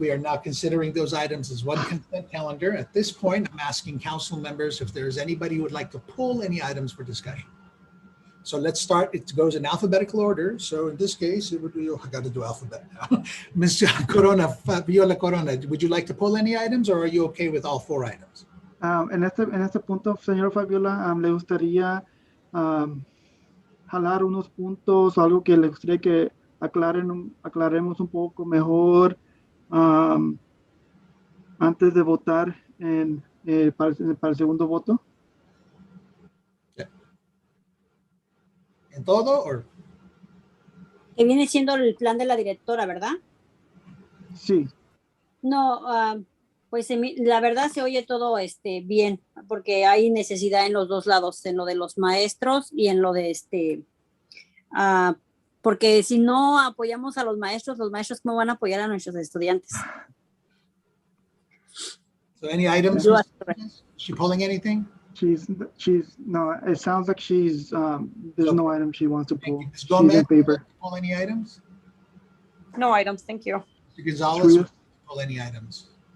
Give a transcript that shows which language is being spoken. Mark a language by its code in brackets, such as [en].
[en] We are now considering those items as one consent calendar. At this point, I'm asking council members if there's anybody who would like to pull any items for discussion. So let's start. It goes in alphabetical order. So in this case, it would be, I got to do alphabet now. Ms. Corona, Fabiola Corona, would you like to pull any items or are you okay with all 4 items? [es] En este punto, señor Fabiola, le gustaría jalar unos puntos, algo que le gustaría que aclaremos un poco mejor antes de votar para el segundo voto. ¿En todo? Or? Que viene siendo el plan de la directora, ¿verdad? Sí. No, pues la verdad se oye todo bien, porque hay necesidad en los dos lados, en lo de los maestros y en lo de porque si no apoyamos a los maestros ¿cómo van a apoyar a nuestros estudiantes? [en] So any items? Is she pulling anything? No, it sounds like there's no item she wants to pull. Ms. Gomez, she's in favor. Pull any items? No items, thank you. Mr. Gonzalez, pull any items?